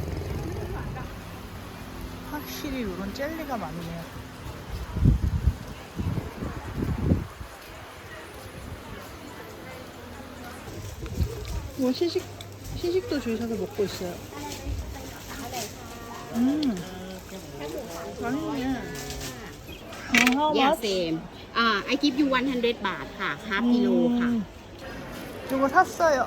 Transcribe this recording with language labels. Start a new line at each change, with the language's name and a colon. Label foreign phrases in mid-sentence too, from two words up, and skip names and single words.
Korean: 확실히 이런 젤리가 많네요. 뭐 시식도 줄 서서 먹고 있어요. 맛있네.
English: How Yeah, much? same. I give you 100 baht ค่ะ half kilo ค่ะ
Korean: 이거 샀어요.